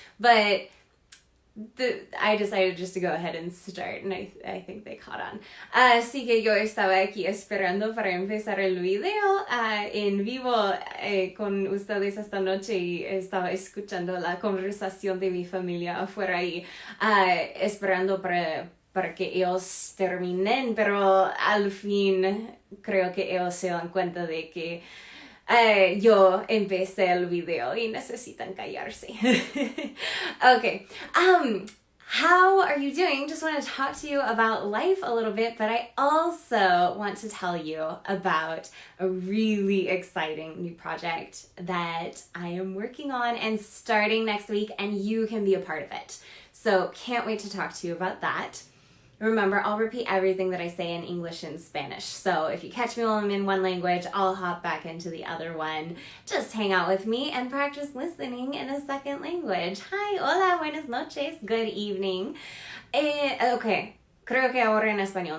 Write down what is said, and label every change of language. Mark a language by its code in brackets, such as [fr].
[en] But I decided just to go ahead and start, and I think they caught on. [es] Así que yo estaba aquí esperando para empezar el video en vivo con ustedes esta noche, y estaba escuchando la conversación de mi familia afuera y esperando para que ellos terminen, pero al fin creo que ellos se dan cuenta de que yo empecé el video y necesitan callarse. [en] Okay. How are you doing? Just want to talk to you about life a little bit, but I also want to tell you about a really exciting new project that I am working on and starting next week, and you can be a part of it. So can't wait to talk to you about that. Remember, I'll repeat everything that I say in English and Spanish. So if you catch me while I'm in one language, I'll hop back into the other one. Just hang out with me and practice listening in a second language. Hi, [es] hola, buenas noches, [en] good evening. [es] Okay, creo que ahora en español.